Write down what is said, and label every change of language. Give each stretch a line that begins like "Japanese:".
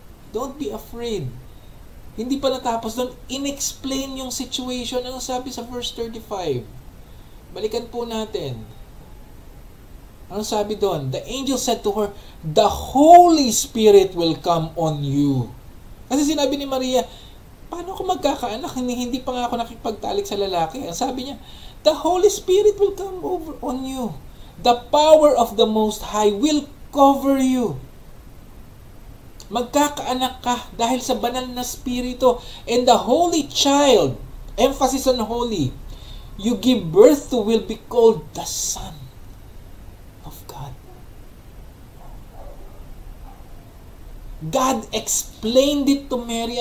English: Don't be afraid.
Filipino: Hindi pa natapos doon, in-explain yung situation. Ano sabi sa verse 35? Balikan po natin. Ano sabi doon?
English: The angel said to her, the Holy Spirit will come on you.
Filipino: Kasi sinabi ni Maria, paano ako magkakaanak? Hindi pa nga ako nakipagtalik sa lalaki. Ang sabi niya,
English: the Holy Spirit will come over on you. The power of the Most High will cover you.
Filipino: Magkakaanak ka dahil sa banal na spirito.
English: And the Holy Child, emphasis on holy, you give birth to will be called the Son of God. God explained it to Mary.